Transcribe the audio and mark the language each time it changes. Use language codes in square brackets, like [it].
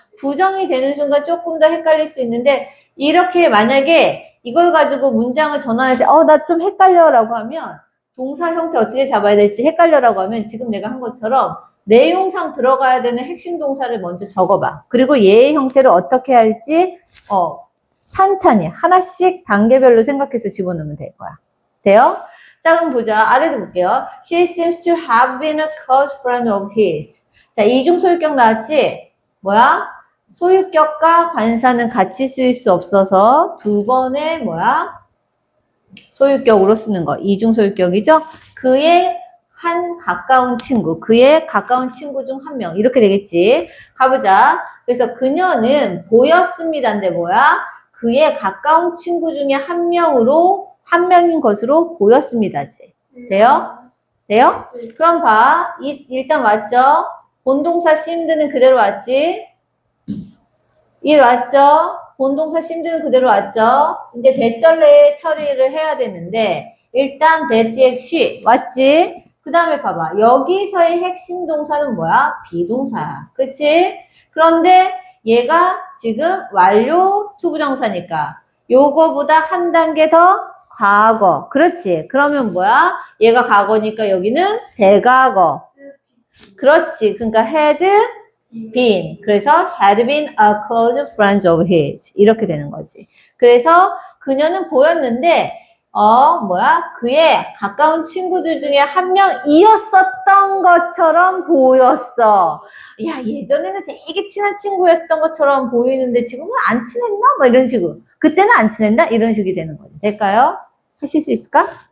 [ko] 부정이 되는 순간 조금 더 헷갈릴 수 있는데 이렇게 만약에 이걸 가지고 문장을 전환할 때 나 좀 헷갈려라고 하면 동사 형태 어떻게 잡아야 될지 헷갈려라고 하면 지금 내가 한 것처럼 내용상 들어가야 되는 핵심 동사를 먼저 적어봐. 그리고 얘의 형태를 어떻게 할지 찬찬히 하나씩 단계별로 생각해서 집어넣으면 될 거야. 돼요? 자, 그럼 보자. 아래도 볼게요. [en] She seems to have been a close friend of his. [ko] 자, 이중 소유격 나왔지? 뭐야? 소유격과 관사는 같이 쓰일 수 없어서 두 번의 소유격으로 쓰는 거. 이중 소유격이죠? 그의 한 가까운 친구, 그의 가까운 친구 중 한 명. 이렇게 되겠지? 가보자. 그래서 그녀는 보였습니다인데 그의 가까운 친구 중에 한 명인 것으로 보였습니다지. 돼요? 돼요? 그럼 봐. 일단 왔죠? 본동사 seemed는 그대로 왔지? 왔죠? 본동사 seemed는 그대로 왔죠? 이제 대절래 처리를 해야 되는데 일단 대지의 she 왔지? 그 다음에 봐봐. 여기서의 핵심 동사는 뭐야? 비동사야. 그치? 그런데 얘가 지금 완료 투부정사니까 요거보다 한 단계 더 과거. 그렇지. 그러면 뭐야? 얘가 과거니까 여기는 대과거. 그렇지. 그러니까 [en] had been. [ko] 그래서 [en] had been a close friend of his. [ko] 이렇게 되는 거지. 그래서 그녀는 보였는데 그의 가까운 친구들 중에 한 명이었었던 것처럼 보였어. 야, 예전에는 되게 친한 친구였던 것처럼 보이는데 지금은 안 친했나? 뭐 이런 식으로. 그때는 안 친했나? 이런 식이 되는 거지. 될까요? 하실 수 있을까?